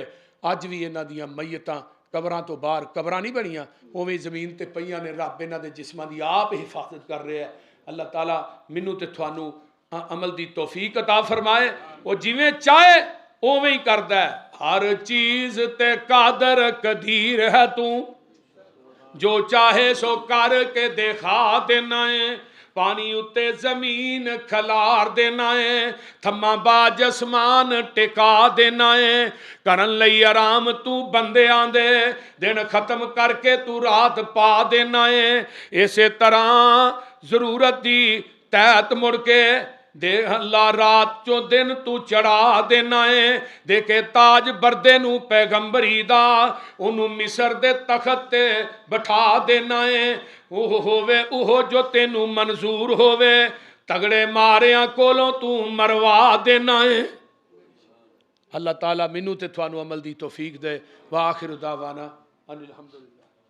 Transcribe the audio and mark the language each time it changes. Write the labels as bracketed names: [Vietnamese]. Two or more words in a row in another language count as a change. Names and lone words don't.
[Punjabi] اج بھی انہاں دیاں میتاں قبراں تو باہر، قبراں نہیں بنیاں اوویں زمین تے پئیاں نے، رب انہاں دے جسماں دی آپ حفاظت کر رہے ہیں۔ اللہ تعالیٰ منو تے تھانو عمل دی توفیق عطا فرمائے، وہ جویں چاہے اوویں ہی کردا ہے۔ ہر چیز تے قادر قدیر ہے تو، جو چاہے سو کر کے دکھا دینا ہے، پانی اتے زمین کھلار دینا ہے، تھما باج اسمان ٹکا دینا ہے، کرن لئی آرام تو بندے آندے، دن ختم کر کے تو رات پا دینا ہے۔ اسی طرح ضرورت دی تحت مڑ کے دے اللہ رات چو دن تو چڑھا دینا ہے، دیکھے تاج بردے نو پیغمبری دا انہوں مصر دے تخت تے بٹھا دینا ہے، اوہ ہووے اوہ جو تینوں منظور ہووے، تگڑے ماریاں کولوں تو مروا دینا ہے۔ اللہ تعالیٰ منو تے تھانو عمل دی توفیق دے۔ [Arabic] وآخر دعوانا ان الحمدللہ۔